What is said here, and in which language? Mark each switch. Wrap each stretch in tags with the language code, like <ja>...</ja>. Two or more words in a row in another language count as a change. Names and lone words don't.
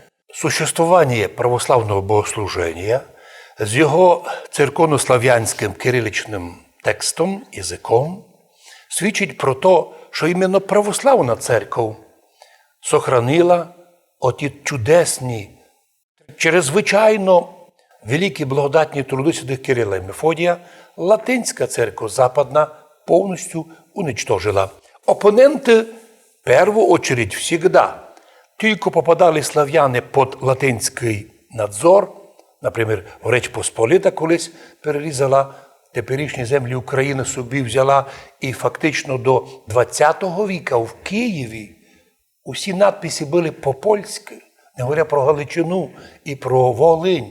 <uk>Существування православного богослуження з його церковнослав'янським кириличним текстом, язиком, свідчить про те, що іменно православна церква сохранила оті чудесні, чрезвичайно великі благодатні труди святих Кирила і Мефодія, латинська церква западна повністю уничтожила. Опоненти,</uk> <ru>в первую очередь, всегда,</ru> <uk>только попадали славяни під латинський надзор, наприклад, Речь Посполита колись перерізала теперішні землі України, собі взяла, і фактично до ХХ віка в Києві усі надписи були по-польськи, не говоря про Галичину і про Волинь.</uk>